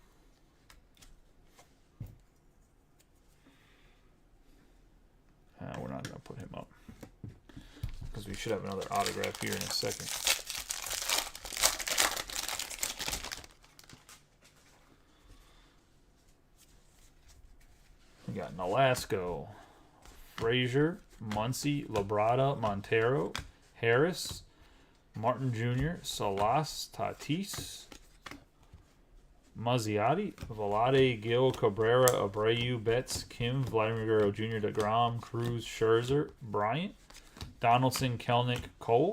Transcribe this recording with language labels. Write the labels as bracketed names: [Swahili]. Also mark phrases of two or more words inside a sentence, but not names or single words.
[English] We're not going to put him up because we should have another autograph here in a second. We got Nolasco, Frazier, Muncy, Labrada, Montero, Harris, Martin Jr., Salas, Tatis, Mazziotti, Velade, Gil, Cabrera, Abreu, Betts, Kim, Vladimir Guerrero Jr., DeGrom, Cruz, Scherzer, Bryant, Donaldson, Kelnick, Cole.